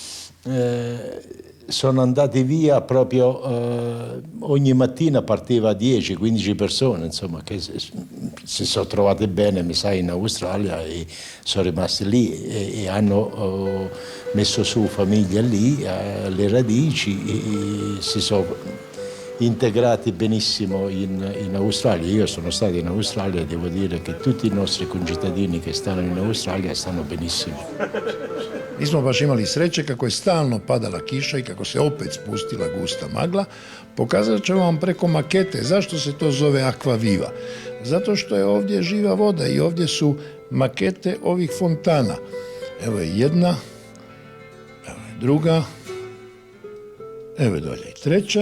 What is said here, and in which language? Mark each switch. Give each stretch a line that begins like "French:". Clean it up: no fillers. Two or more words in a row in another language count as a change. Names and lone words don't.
Italian: sono andati via proprio ogni mattina partiva 10-15 persone, insomma, che si sono trovate bene, mi sa, in Australia e sono rimasti lì e hanno messo su famiglia lì, le radici e si sono integrati benissimo in Australia. Io sono stato in Australia e devo dire che tutti i nostri concittadini che stanno in Australia stanno benissimo.
Croatian: Mi smo baš imali sreće kako je stalno padala kiša i kako se opet spustila gusta magla. Pokazat ćemo vam preko makete zašto se to zove Acqua Viva. Zato što je ovdje živa voda i ovdje su makete ovih fontana. Evo je jedna, evo je druga, evo je dolje i treća.